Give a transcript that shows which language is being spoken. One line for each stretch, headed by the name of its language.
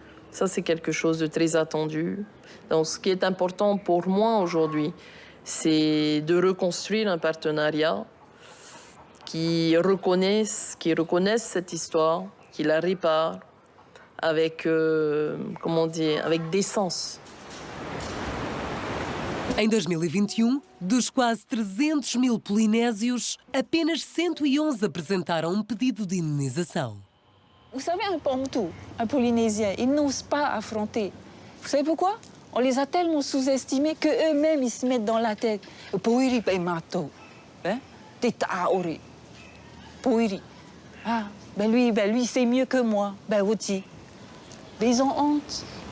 French: Ça, c'est quelque chose de très attendu. Donc, ce qui est important pour moi aujourd'hui, c'est de reconstruire un partenariat qui reconnaisse cette histoire, qui la répare avec, comment dire, avec décence.
Portuguese: Em 2021, dos quase 300 000 polinésios, apenas 111 apresentaram pedido de indenização.
French: Vous savez, un Pontou, un Polynésien, ils n'osent pas affronter. Vous savez pourquoi? On les a tellement sous-estimés qu'eux-mêmes, ils se mettent dans la tête.
Tahitian: Poiri pe mato, hein? Tetaori. Poiri.
French: Ah, ben lui, c'est mieux que moi. Ben aussi. Mais ils ont honte.